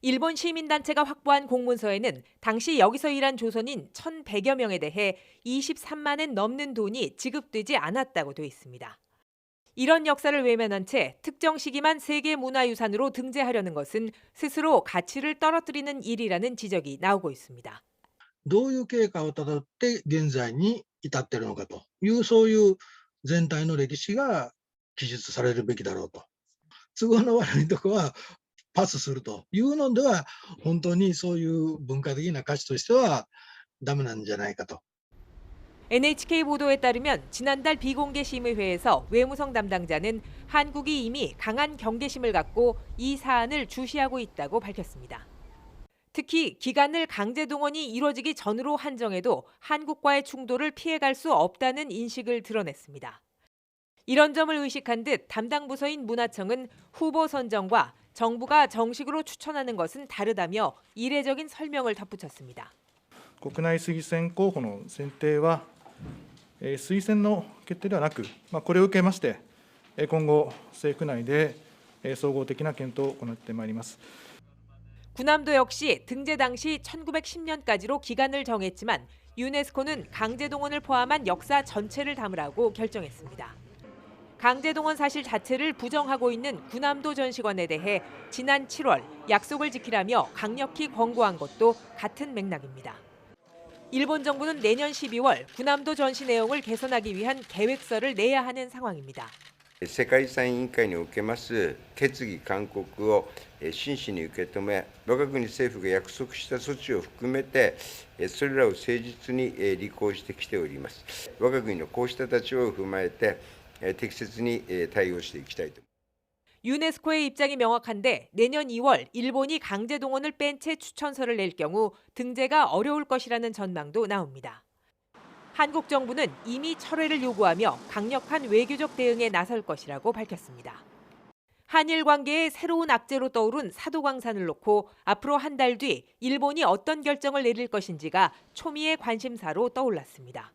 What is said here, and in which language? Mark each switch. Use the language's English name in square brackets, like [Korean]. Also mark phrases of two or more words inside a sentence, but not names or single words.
[Korean] 일본 시민단체가 확보한 공문서에는 당시 여기서 일한 조선인 1,100여 명에 대해 23만엔 넘는 돈이 지급되지 않았다고 돼 있습니다. 이런 역사를 외면한 채 특정 시기만 세계문화유산으로 등재하려는 것은 스스로 가치를 떨어뜨리는 일이라는 지적이 나오고 있습니다. [Japanese] どういう経過をたどって現在に至っているのかという、そういう全体の歴史が記述されるべきだろうと。都合の悪いところはパスするというのでは、本当にそういう文化的な価値としてはダメなんじゃないかと。 [Korean] NHK 보도에 따르면 지난달 비공개 심의회에서 외무성 담당자는 한국이 이미 강한 경계심을 갖고 이 사안을 주시하고 있다고 밝혔습니다. 특히 기간을 강제 동원이 이루어지기 전으로 한정해도 한국과의 충돌을 피해갈 수 없다는 인식을 드러냈습니다. 이런 점을 의식한 듯 담당 부서인 문화청은 후보 선정과 정부가 정식으로 추천하는 것은 다르다며 이례적인 설명을 덧붙였습니다. [Japanese] 国内推薦候補の選定は、推薦の決定ではなく、これを受けまして、今後、政府内で総合的な検討を行ってまいります。 [Korean] 군함도 역시 등재 당시 1910년까지로 기간을 정했지만 유네스코는 강제동원을 포함한 역사 전체를 담으라고 결정했습니다. 강제동원 사실 자체를 부정하고 있는 군함도 전시관에 대해 지난 7월 약속을 지키라며 강력히 권고한 것도 같은 맥락입니다. 일본 정부는 내년 12월 군함도 전시 내용을 개선하기 위한 계획서를 내야 하는 상황입니다. [Japanese] 世界遺産委員会におけます決議勧告を真摯に受け止め、我が国政府が約束した措置を含めて、それらを誠実に履行してきております。我が国のこうした立場を踏まえて、適切に対応していきたいと。 [Korean] 유네스코의 입장이 명확한데 내년 2월 일본이 강제 동원을 뺀 채 추천서를 낼 경우 등재가 어려울 것이라는 전망도 나옵니다. 한국 정부는 이미 철회를 요구하며 강력한 외교적 대응에 나설 것이라고 밝혔습니다. 한일 관계의 새로운 악재로 떠오른 사도광산을 놓고 앞으로 한 달 뒤 일본이 어떤 결정을 내릴 것인지가 초미의 관심사로 떠올랐습니다.